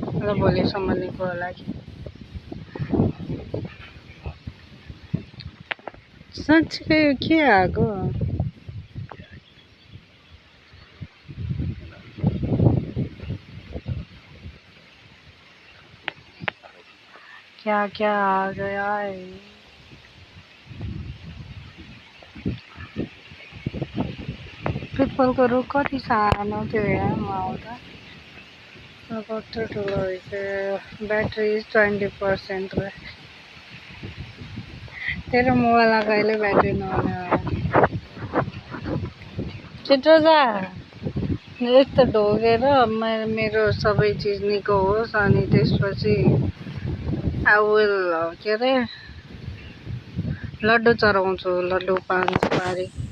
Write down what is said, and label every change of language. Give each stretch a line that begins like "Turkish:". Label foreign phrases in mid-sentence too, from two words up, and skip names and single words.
Nepali: आज भोलिसम्म निको होला कि साँच्चै यो के आएको
Hindi: क्या क्या आ गया है
Nepali: पिपलको रुख कति सानो थियो यहाँ म आउँदा कत्रो ठुलो भइसक्यो ब्याट्री 20% तेरो मोबाइलमा कहिले ब्याट्री नहुने भयो छिटो जा यस्तो ढोगेर मेरो सबै चिज निको होस् अनि त्यसपछि
English: I will
Nepali: के अरे लड्डु चढाउँछु लड्डु पान सुपारी